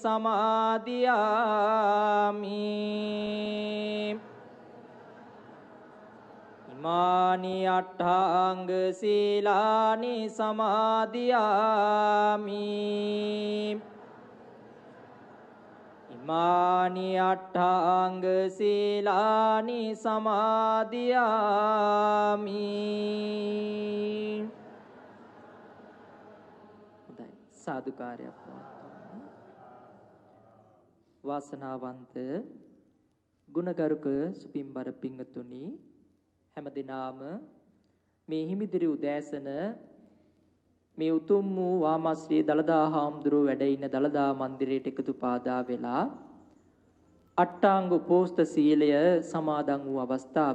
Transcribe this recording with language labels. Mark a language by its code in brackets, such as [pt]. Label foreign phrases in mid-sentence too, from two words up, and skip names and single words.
[pi] සමාදියාමි ඉමානි අට්ඨාංග සීලානි සමාදියාමි ඉමානි අට්ඨාංග සීලානි සමාදියාමි [si] සාදුකාරයක් පවත්වන්න වාසනාවන්ත ගුණගරුක සුපින්බර පිංගතුනි හැමදිනාම මේ හිමිදිරි උදෑසන මේ උතුම් වූ වාමශ්‍රී දලදා හාමුදුරුව වැඩ ඉන්න දලදා මන්දිරයට එකතු පාදා වෙලා අට්ටාංග උපෝස්ත සීලය සමාදන් වූ අවස්ථාව.